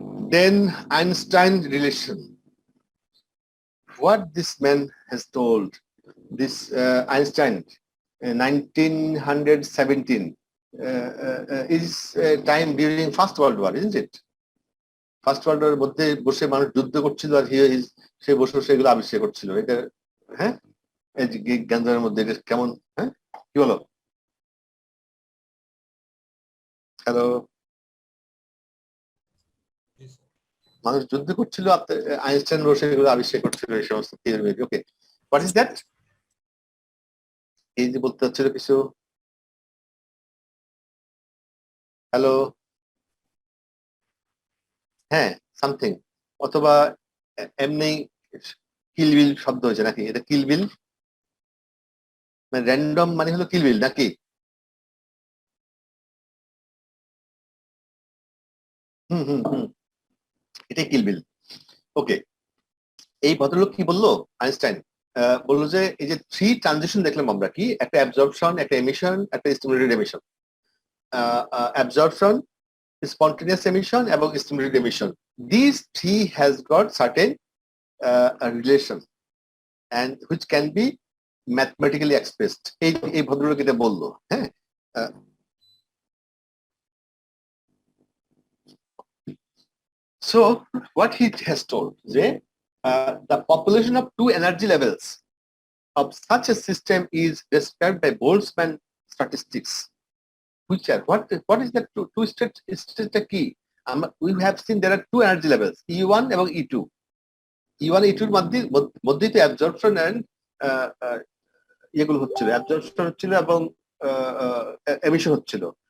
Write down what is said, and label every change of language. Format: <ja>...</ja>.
<en>Then Einstein relation. What this man has told, this Einstein, 1917, is time during First World War, isn't it?</en> <bn>First World War মধ্যে বসে মানুষ যুদ্ধ করছিল আর সে বসে সেগুলো আবিষ্কার করছিল। এটা হ্যাঁ জ্ঞানের মধ্যে এটা কেমন? হ্যাঁ কি বলো? হ্যালো, মানুষ যুদ্ধ করছিল, আইনস্টাইন বসে এগুলো আবিষ্কার করছিল এই সমস্ত theory.</bn> <en>Okay, what is that?</en> <bn>এই যে বলতে হচ্ছিল কিছু। হ্যালো, হ্যাঁ সামথিং, অথবা এমনি কিলবিল শব্দ হয়েছে নাকি? এটা কিলবিল মানে র্যান্ডম মানে হলো কিলবিল নাকি? এটাই কিলবিল। ওকে, এই ভদ্রলোক কি বললো আইনস্টাইন? বললো যে এই যে থ্রি ট্রানজিশন দেখলাম আমরা, কি একটা অ্যাবজর্পশন, একটা এমিশন, একটা stimulated emission.</bn> <en>Absorption, spontaneous emission এবং stimulated emission, these three has got certain relation and which can be mathematically expressed.</en> <bn>এই ভদ্রলোক এটা বললো।</bn> <en>হ্যাঁ, so what he has told, যে the population of two energy levels of such a system is described by Boltzmann statistics, which are what is that two state key? We have seen there are two energy levels, E1 এবং E2.</en> <bn>E1 E2 এর মধ্যে তো absorption and এগুলো হচ্ছিল, absorption হচ্ছিল এবং emission হচ্ছিল।</bn>